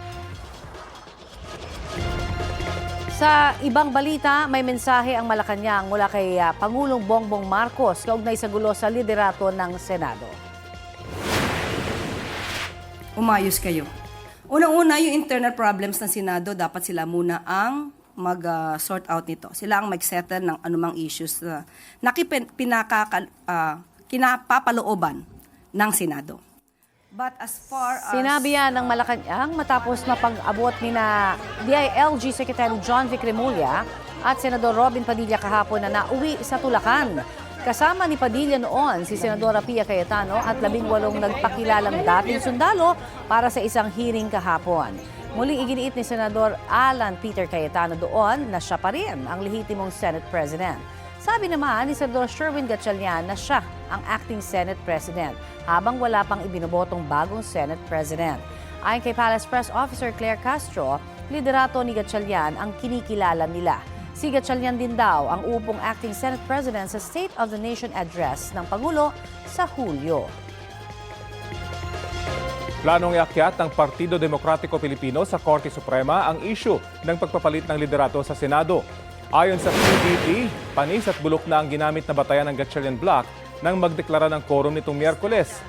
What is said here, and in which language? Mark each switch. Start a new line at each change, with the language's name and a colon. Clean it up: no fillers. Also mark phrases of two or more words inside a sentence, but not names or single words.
Filipino: Sa ibang balita, may mensahe ang Malacanang mula kay Pangulong Bongbong Marcos kaugnay sa gulo sa liderato ng Senado. Umayos kayo. Unang-una, yung
English: internal problems
Filipino: ng Senado, dapat sila muna ang mag-sort out nito. Sila ang mag-settle ng anumang issues na kinapapalooban ng Senado.
English: But as far as...
Filipino: Sinabi yan ng Malacanang matapos mapag-abot ni na DILG Secretary John Vic Remulla at Senador Robin Padilla kahapon na nauwi sa Tulacan. Kasama ni Padilla noon si Senadora Pia Cayetano at 18 nagpakilalang dating sundalo para sa isang hearing kahapon. Muling iginiit ni Senador Alan Peter Cayetano doon na siya pa rin ang lehitimong
English: Senate President.
Filipino: Sabi naman ni Senador Sherwin Gatchalian na siya ang
English: acting Senate President
Filipino: habang wala pang ibinobotong bagong
English: Senate President.
Filipino: Ayon kay Palace Press Officer Claire Castro, liderato ni Gatchalian ang kinikilala nila. Si Gatchalian din daw ang upong
English: acting Senate President
Filipino: sa State of the Nation Address ng Pangulo sa Hulyo. Planong iakyat ng Partido Demokratiko Pilipino sa Korte Suprema ang issue ng pagpapalit ng liderato sa Senado. Ayon sa PDP, panis at bulok na ang ginamit na batayan ng Gatchalian Block nang magdeklara ng quorum nitong Miyerkules.